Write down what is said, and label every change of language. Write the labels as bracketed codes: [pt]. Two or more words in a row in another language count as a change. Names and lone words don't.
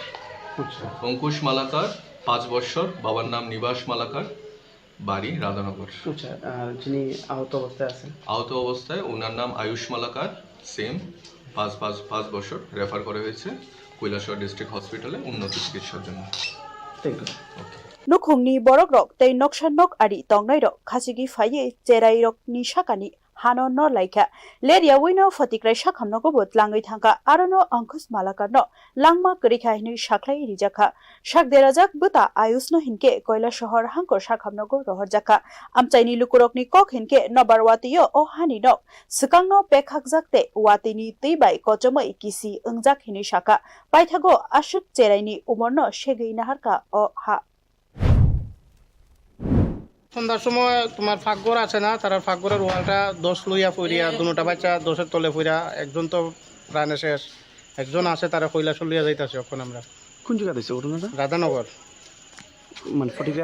[bn] অঙ্কুশ মালাকার 5 বছর, বাবার নাম নিবাস মালাকার, বাড়ি রাধানগর। আচ্ছা, আর যিনি আহত অবস্থায় আছেন? আহত অবস্থায় ওনার নাম আয়ুষ মালাকার, সেম 5 বছর, রেফার করা হয়েছে কৈলাসহর ডিস্ট্রিক্ট হসপিটালে উন্নত চিকিৎসার জন্য। [en] thank you. [trp] Nukhungni borok rok tei nokshan nok ari tongnai rok khasigi faye cherai rok ni shakani hano no laika leria wino fotikrai shakhamno ko botlangai thangka arono ankus malakar no langma krikha hini shaklai rijaka shakderajak buta ayusno hinke koila shahar hangkor shakhamno ko rohorjaka amchaini lukurokni kok hinke nobarwatiyo o hani no sikangno pekhakjakte watini teibai kochomai kisi engjak hini shaka paithago ashuk cherai ni umorno shegei naharka o ha [bn] সন্ধ্যার সময় তোমার ফাঁকঘর আছে না, তারা ফাঁকঘরের ওয়ালটা দোষ লইয়া পড়িয়া দুটা বাচ্চা দোষের তলে পড়িয়া একজন তো প্রাণে শেষ, একজন আছে তারা কৈলাস লইয়া যাইতেছে। এখন আমরা কোন জায়গা দিয়েছে ঘটনাটা? রাধানগর, মানে ফটিকরা